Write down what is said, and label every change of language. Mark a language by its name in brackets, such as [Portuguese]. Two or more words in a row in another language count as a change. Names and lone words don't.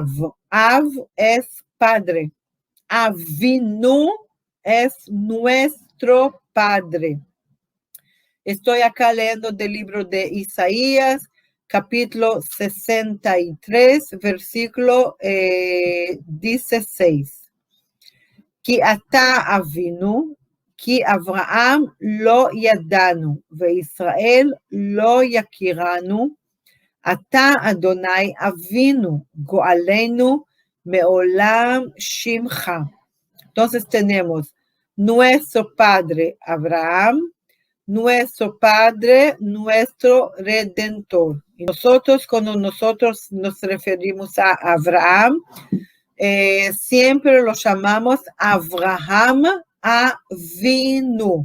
[Spanish] Av es padre. Avinu es nuestro padre. Estoy acá leyendo del libro de Isaías, capítulo 63, versículo 16. [Hebrew] כי אתה אבינו, כי אברהם לא ידענו, וישראל לא יכירנו, אתה אדוני אבינו, גואלנו מעולם שמך. [Spanish] Entonces tenemos nuestro padre Abraham, nuestro padre, nuestro redentor. Y nosotros, cuando nosotros nos referimos a Abraham, siempre lo llamamos Abraham Avinu.